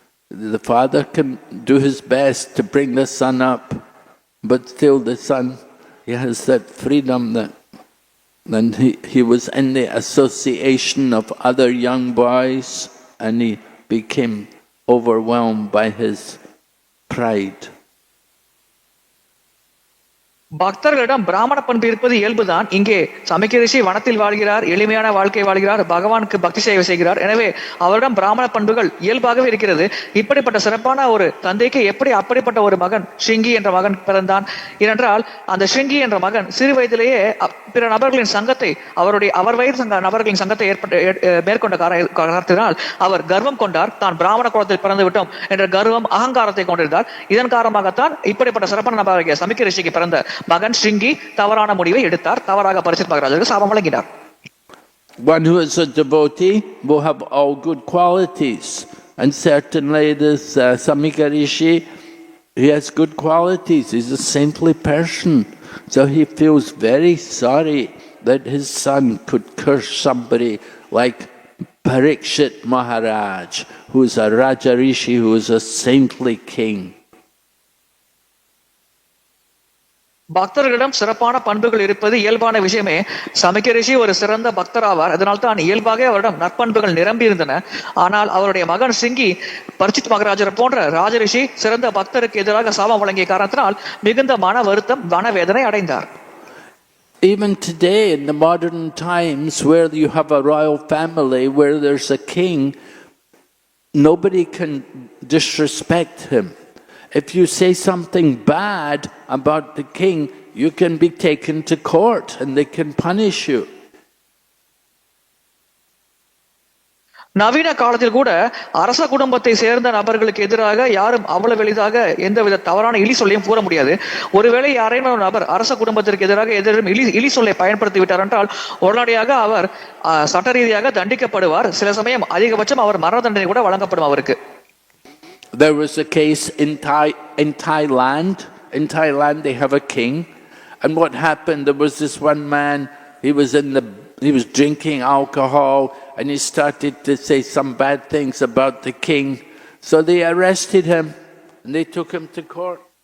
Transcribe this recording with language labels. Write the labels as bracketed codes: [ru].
[en] The father can do his best to bring the son up, but still the son, he has that freedom that then he was in the association of other young boys and he became overwhelmed by his pride. [ta] பக்தர்களிடம் பிராமண பண்பு இருப்பது இயல்புதான். இங்கே சமிக்க ரிஷி வனத்தில் வாழ்கிறார், எளிமையான வாழ்க்கை வாழ்கிறார், பகவானுக்கு பக்தி சேவை செய்கிறார். எனவே அவரிடம் பிராமண பண்புகள் இயல்பாகவே இருக்கிறது. இப்படிப்பட்ட சிறப்பான ஒரு தந்தைக்கு எப்படி அப்படிப்பட்ட ஒரு மகன் ஸ்ருங்கி என்ற மகன் பிறந்தான்? ஏனென்றால் அந்த ஸ்ருங்கி என்ற மகன் சிறு வயதிலேயே பிற நபர்களின் சங்கத்தை அவர் வயது நபர்களின் சங்கத்தை மேற்கொண்ட காரணத்தினால் அவர் கர்வம் கொண்டார். தான் பிராமண குலத்தில் பிறந்து விட்டோம் என்ற கர்வம் அகங்காரத்தை கொண்டிருந்தார். இதன் காரணமாகத்தான் இப்படிப்பட்ட சிறப்பான நபராகிய சமிக்க ரிஷிக்கு பிறந்த மகன் ஸ்ருங்கி தவறான முடிவை எடுத்தார். தவறாக பரிசித் மகாராஜருக்கு சாபம் வழங்கினார். [en] One who is a devotee will have all good qualities, and certainly this Samika Rishi, he has good qualities. He's a saintly person, so he feels very sorry that his son could curse somebody like Parikshit Maharaj, who is a Raja Rishi, who is a saintly king. [ta] பக்தர்களிடம் சிறப்பான பண்புகள் இருப்பது இயல்பான விஷயமே. சமிக்க ரிஷி ஒரு சிறந்த பக்தர் ஆவார். அதனால் தான் இயல்பாக அவரிடம் நற்பண்புகள் நிரம்பி இருந்தன. ஆனால் அவருடைய மகன் ஸ்ருங்கி பரிசித் மகாராஜர் போன்ற ராஜரிஷி சிறந்த பக்தருக்கு எதிராக சாபம் வழங்கிய காரணத்தினால் மிகுந்த மன வருத்தம், மனவேதனை அடைந்தார். [en] Even today, in the modern times, where you have a royal family, where there's a king, nobody can disrespect him. If you say something bad about the king, you can be taken to court and they can punish you. [ta] நவீன காலத்தில் கூட அரச குடும்பத்தை சேர்ந்த நபர்களுக்கு எதிராக யாரும் அவ்வளவு எளிதாக எந்தவித தவறான இழி சொல்லையும் கூற முடியாது. ஒருவேளை யாரையும் ஒரு நபர் அரச குடும்பத்திற்கு எதிராக எதிரும் இழி சொல்லை பயன்படுத்தி விட்டார் என்றால் உடனடியாக அவர் சட்ட ரீதியாக தண்டிக்கப்படுவார். சில சமயம் அதிகபட்சம் அவர் மரண தண்டனை கூட வழங்கப்படும் அவருக்கு. [en] There was a case in Thailand. In Thailand, they have a king, and what happened? There was this one man. He was drinking alcohol, and he started to say some bad things about the king. So they arrested him, and they took him to court.